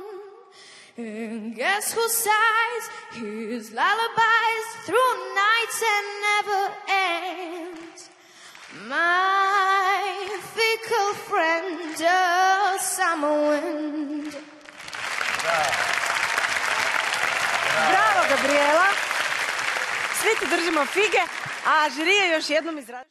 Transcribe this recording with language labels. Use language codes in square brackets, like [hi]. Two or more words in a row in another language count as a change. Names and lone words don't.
[en] And guess who sighs his lullabies through nights and never ends? My fickle friend, the summer wind. [hr] Bravo, Gabriela. Svi ti držimo fige, a žiri je još jednom izrazio.